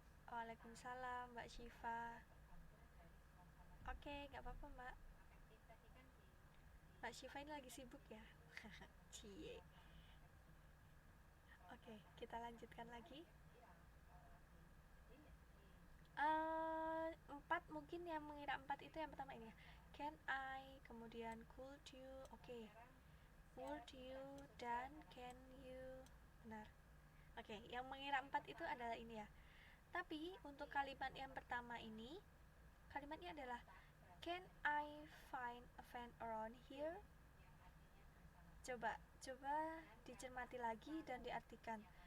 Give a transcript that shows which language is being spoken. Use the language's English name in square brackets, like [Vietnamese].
[Indonesian] Waalaikumsalam Mbak Syifa. Oke, gak apa-apa Mbak. Mbak Syifa ini lagi sibuk ya. Cie. Oke, kita lanjutkan lagi. 4 mungkin yang mengira 4 itu yang pertama ini ya. [English] Can I, [Indonesian] kemudian [English] could you, oke. Would you, [Indonesian] dan [English] can you. [Indonesian] Benar. Oke, yang mengira 4 itu adalah ini ya. Tapi untuk kalimat yang pertama ini, kalimatnya adalah [English] can I find a fan around here? [Indonesian] Coba dicermati lagi dan diartikan.